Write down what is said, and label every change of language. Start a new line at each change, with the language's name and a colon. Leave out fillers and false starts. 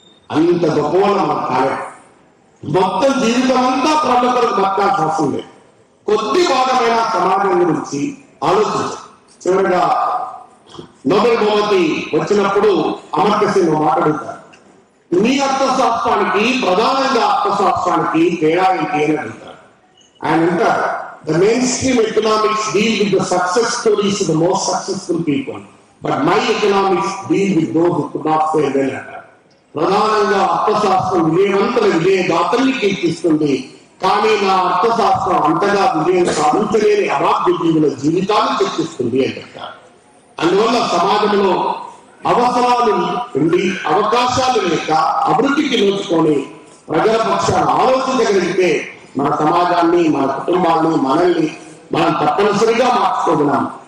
Telugu: అంత గొప్పవాళ్ళ మన కాలం. మొత్తం జీవితం అంతా పనుల కొరకు బతకాల్సిన అవసరం లేదు. కొద్ది భాగమైన సమాజం గురించి ఆలోచించారు. చివరిగా నోబెల్ బహుమతి వచ్చినప్పుడు అమర్త్య సేన్ మాట్లాడుతారు, మీ అర్థశాస్త్రానికి ప్రధానంగా అర్థశాస్త్రానికి తేడా ఏంటి అని అడుగుతారు. ఆయన అంటారు,
English: the mainstream economics deal with the success stories of the most successful people, but my economics deal with those who could not fare well అంటారు.
Telugu: ప్రధానంగా అర్థశాస్త్రం విజయవంతుల విజయగాథల్ని కీర్తిస్తుంది, కానీ నా అర్థశాస్త్రం అంతగా విజయం సాధించలేని అభాగ్య జీవుల జీవితాన్ని చర్చిస్తుంది అని చెప్తారు. అందువల్ల సమాజంలో అవసరాలు ఉండి అవకాశాలు లేక అభివృద్ధికి నోచుకొని ప్రజల పక్షాన్ని ఆలోచించగలిగితే మన సమాజాన్ని, మన కుటుంబాన్ని, మనల్ని మనం తప్పనిసరిగా మార్చుకోగలం.